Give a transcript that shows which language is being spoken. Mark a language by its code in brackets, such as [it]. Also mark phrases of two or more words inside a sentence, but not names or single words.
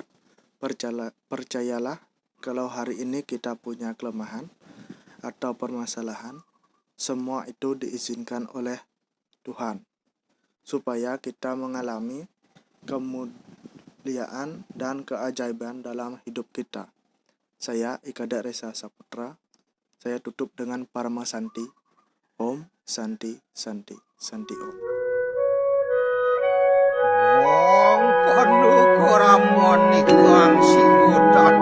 [id] Percayalah kalau hari ini kita punya kelemahan atau permasalahan, semua itu diizinkan oleh Tuhan supaya kita mengalami kemuliaan dan keajaiban dalam hidup kita. Saya Ikada Resa Saputra. Saya tutup dengan Parama Santi. [ban] Om Santi Santi Santi Om. Wong kono koramon iku ang siwuta